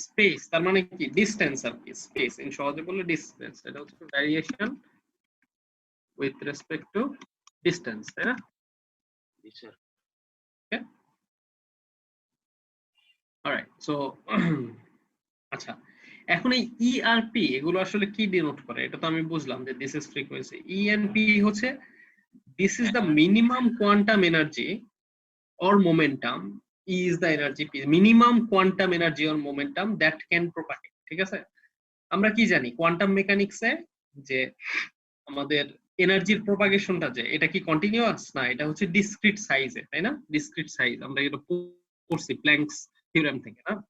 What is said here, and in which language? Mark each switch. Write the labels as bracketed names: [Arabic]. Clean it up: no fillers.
[Bangla] Space তার মানে কি, ডিসটেন্স আর কি, স্পেস ইন সহজে বললে ডিসটেন্স, এটা হচ্ছে [English] variation with respect to distance, [Bangla] তাই না? স্যার অলরাইট, সো আচ্ছা, এখন এই ইআরপি এগুলো আসলে কি ডিনোট করে, এটা তো আমি বুঝলাম যে [English] This is frequency. E and P হচ্ছে this is the minimum quantum energy or momentum, E is the energy P, minimum quantum energy or momentum that can propagate, [Bangla] ঠিক আছে? আমরা কি জানি কোয়ান্টাম মেকানিক্সে যে আমাদের এনার্জির প্রপাগেশনটা যে এটা কি কন্টিনিউয়াস না, এটা হচ্ছে ডিসক্রিট সাইজে, তাই না? ডিসক্রিট সাইজ আমরা এটা পড়ছি প্ল্যাঙ্কস থিওরেম থেকে, না?